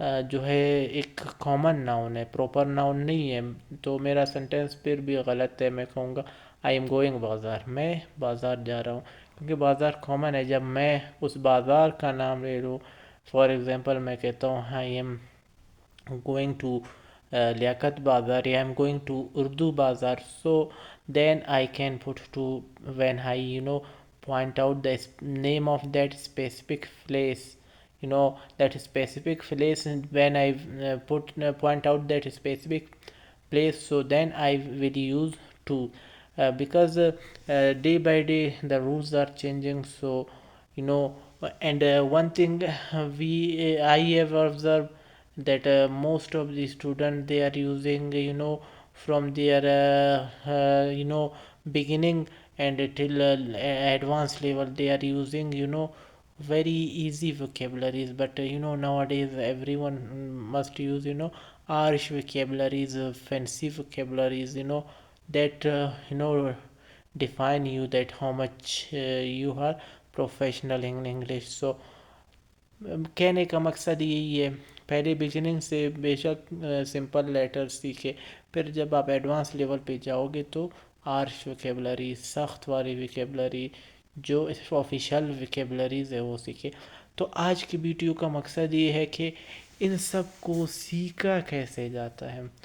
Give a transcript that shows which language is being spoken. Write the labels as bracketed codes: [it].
[ur] جو ہے ایک کامن ناؤن ہے، پراپر ناؤن نہیں ہے، تو میرا سنٹینس پھر بھی غلط ہے۔ میں کہوں گا [en] I am going بازار، [ur] میں بازار جا رہا ہوں، کیونکہ بازار کامن ہے۔ جب میں اس بازار کا نام لے لوں، [en] for example [ur] میں کہتا ہوں [en] I am going to Liaquat بازار، یا I am going to Urdu بازار، so then I can put to when I point out the name of that specific place, that specific place. And when I point out that specific place, so then I will use to, because day by day the rules are changing. So and one thing I have observed that most of the students, they are using from their beginning and till advanced level, they are using very easy vocabularies. But nowadays everyone must use harsh vocabularies, fancy vocabularies, that define you, that how much you are professional in English. [ur] So کہنے کا مقصد یہی ہے، پہلے beginning سے بے شک simple letter سیکھے، پھر جب آپ ایڈوانس لیول پہ جاؤ گے تو ہارش ویکیبلری، سخت والی ویکیبلری، جو آفیشیل ویکیبلریز ہے وہ سیکھے. تو آج کی ویڈیو کا مقصد یہ ہے کہ ان سب کو سیکھا کیسے جاتا ہے.